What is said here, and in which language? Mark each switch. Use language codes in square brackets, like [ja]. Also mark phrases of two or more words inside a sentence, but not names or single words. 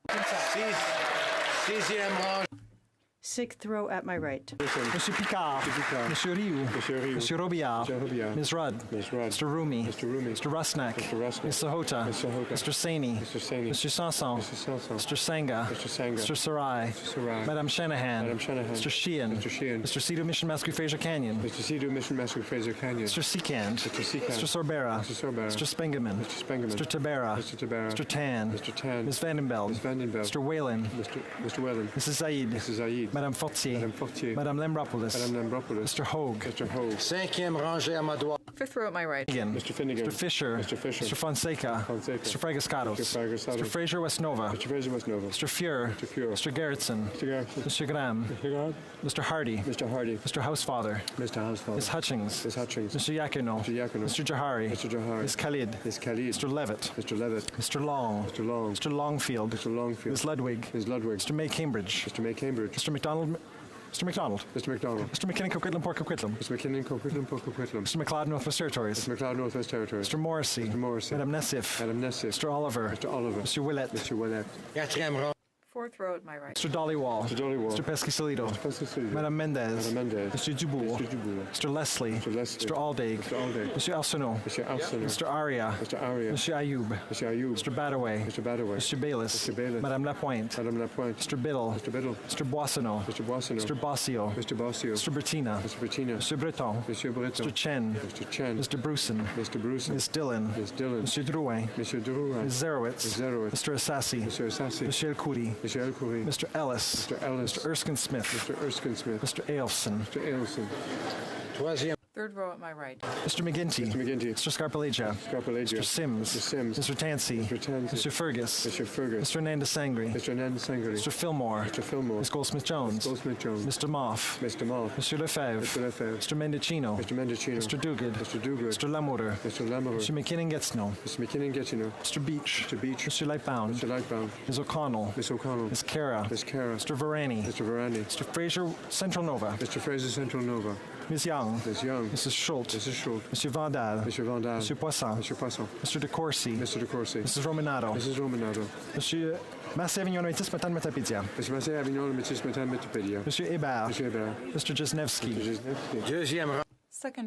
[en] Sixth row at my right. Monsieur Picard. Monsieur Rioux. Monsieur Robillard. Ms. Rudd. Mr. Rumi. Mr. Rusnak. Ms. Sahota. Mr. Saini. Mr. Sanson. Mr. Sangha. Mr. Sarai. Madame Shanahan. Mr. Sheehan. Mr. Sidhu Mission Mascou Fraser Canyon. Mr. Seekand. Mr. Sorbera. Mr. Spengeman. Mr. Tabera. Mr. Tan. Ms. Vandenbeld. Mr. Whalen. Mrs. Zaid. Madame Fortier. Madame Lambropoulos. Mr. Hogue. [fr] Cinquième rangée à ma droite. [en] Fifth row at my right. Mr. Finnegan. Mr. Fisher. Mr. Fonseca. Mr. Fragascatos. Mr. Fraser Westnova. Mr. Fuhr. Mr. Gerritsen. Mr. Graham. Mr. Hardy. Mr. Housefather. Ms. Hutchings. Mr. Yakuno. Mr. Jahari. Ms. Khalid. Mr. Levitt. Mr. Long. Mr. Longfield. Ms. Ludwig. Mr. May Cambridge. Mr. McDonald. Mr. McDonald. Mr. McKinnon, Coquitlam, Port Coquitlam. Mr. McLeod, Northwest Territories. Mr. Morrissey. Madame Nessif. Mr. Oliver. Mr. Willett. [fr] Quatrième rang. [en] Fourth row at my right. Mr. Dollywall. Mr. Pescasolido. Madame Mendez. Mr. Dubourg. Mr. Leslie. Mr. Aldaig. Mr. Arsenault. Mr. Aria. Mr. Ayoub. Mr. Badaway. Mr. Bayliss. Madame Lapointe. Mr. Biddle. Mr. Boissonneau. Mr. Bossio. Mr. Bertina. Mr. Breton. Mr. Chen. Mr. Bruson. Ms. Dillon. Mr. Drouin. Ms. Zerowitz. Mr. Assassi. Mr. El Khoury. Mr. Ellis. Mr. Erskine Smith. Mr. Ailson. Troisième. Third row at my right. Mr. McGinty. Mr. Scarpalegia. Mr. Sims. Mr. Tansey. Mr. Fergus. Mr. Nanda Sangri. Mr. Fillmore. Ms. Goldsmith-Jones. Mr. Moff. Mr. Lefebvre. Mr. Mendicino. Mr. Duguid. Mr. Lamour. Mr. McKinnon-Getznell. Mr. Beach. Mr. Lightbound. Ms. O'Connell. Ms. Cara. Mr. Varani. Mr. Fraser Central Nova. Ms. Young. Mrs. Schultz. Mr. Vandal. Mr. Poisson. Mr. De Courcy. Mrs. Rominato. Mr. Massé-Avignon-Métis, Matane Matapédia. Mr. Hébert. Mr. Jesnevsky. [fr] Deuxième rang.